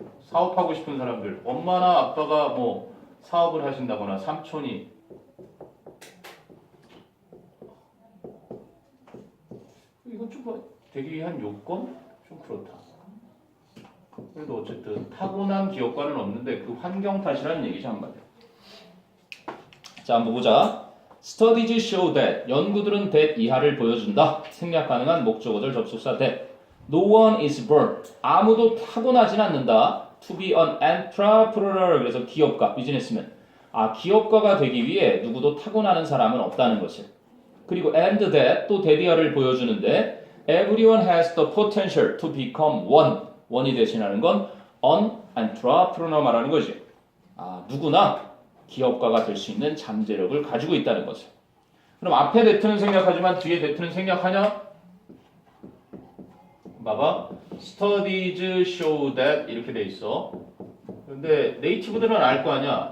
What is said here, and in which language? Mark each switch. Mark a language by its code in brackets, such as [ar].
[ko] 사업하고 싶은 사람들. 엄마나 아빠가 뭐 사업을 하신다거나 삼촌이 이건 좀 되기 위한 요건? 좀 그렇다. 그래도 어쨌든 타고난 기업가는 없는데 그 환경 탓이라는 얘기죠 한마디로. 자 한번 보자. [en] Studies show that [ko] 연구들은 that 이하를 보여준다. 생략 가능한 목적어들 접속사 that. [en] No one is born. [ko] 아무도 타고나진 않는다. [en] To be an entrepreneur. [ko] 그래서 기업가, 비즈니스맨. 아 기업가가 되기 위해 누구도 타고나는 사람은 없다는 것을. 그리고 [en] and that [ko] 또 that 이하를 보여주는데 [en] everyone has the potential to become one. [ko] 원이 대신하는 건 [en] an entrepreneur [ko] 말하는 거지. 아 누구나 기업가가 될 수 있는 잠재력을 가지고 있다는 거죠. 그럼 앞에 대트는 생략하지만 뒤에 대트는 생략하냐? 봐봐. [en] Studies show that [ko] 이렇게 돼 있어. 근데 네이티브들은 알 거 아니야.